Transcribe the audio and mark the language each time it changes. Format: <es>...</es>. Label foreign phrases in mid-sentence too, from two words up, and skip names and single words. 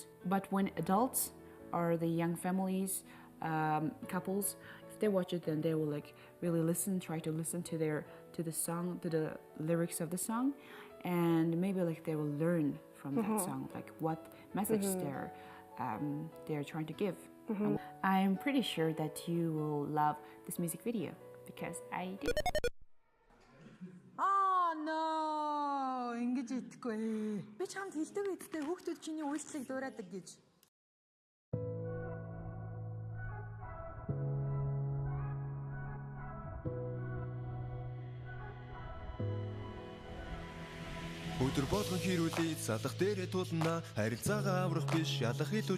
<en>But when adults or the young families, couples, if they watch it, then they will really try to listen to the song, to the lyrics of the song, and maybe they will learn from that song, what message they're trying to give. I'm pretty sure that you will love this music video because I do. No,</en> <mn>ингэж идэхгүй. Би чамд хэлдэг үедээ хүүхдүүд чиний үйлчлэг дуурайдаг гэж. Өдөр болгон хэрүүлээд салах дээрээ тулна, харилцаагаа аврах биш, ялах илүү</mn>